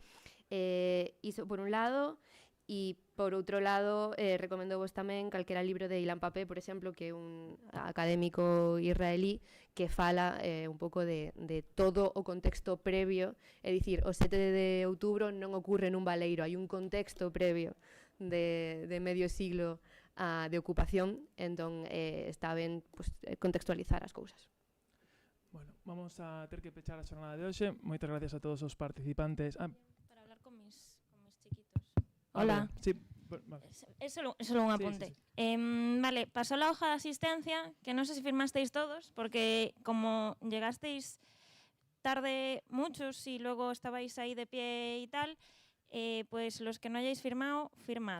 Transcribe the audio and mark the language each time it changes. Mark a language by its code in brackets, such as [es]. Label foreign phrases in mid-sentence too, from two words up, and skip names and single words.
[gl] Iso por un lado, e por outro lado recomendo vos tamén calquera libro de Ilan Pappé, por exemplo, que é un académico israelí que fala un pouco de todo o contexto previo, é dicir, o 7 de outubro non ocorre nun baleiro, hai un contexto previo de medio siglo de ocupación, entón está ben contextualizar as cousas. Bueno, vamos a ter que pechar a xornada de hoxe. Moitas gracias a todos os participantes. [es] Para hablar con mis chiquitos. Hola. Sí, vale. Es solo un apunte. Vale, pasó la hoja de asistencia, que no sé si firmasteis todos, porque como llegasteis tarde muchos y luego estabais ahí de pie y tal, pues los que no hayáis firmado, firmad.